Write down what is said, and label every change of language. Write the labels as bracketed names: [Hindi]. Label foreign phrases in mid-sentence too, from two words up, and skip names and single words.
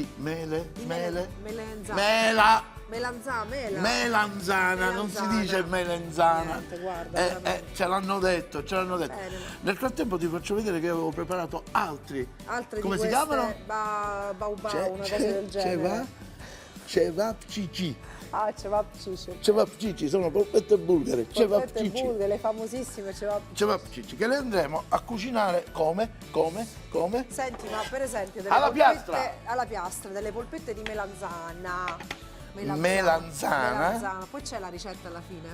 [Italian] Di melenzana. mela. Mela. Melanzana, non si Melanzana. dice melenzana. Niente, guarda, veramente. ce l'hanno detto, ce l'hanno detto. Bene. Nel frattempo ti faccio vedere che avevo preparato altri. Altre Come di si queste, chiamano? Bau, una cosa del genere. Cevap Cici. Ah, cevap cici. Cevap Cici, sono polpette bulgare. Cevap Polpette Cici. bulgare, le famosissime cevap Cevap Cici, che le andremo a cucinare come? Senti, ma per esempio delle Alla polpette piastra. alla piastra, delle polpette di melanzana. Melanzana. Poi c'è la ricetta alla fine.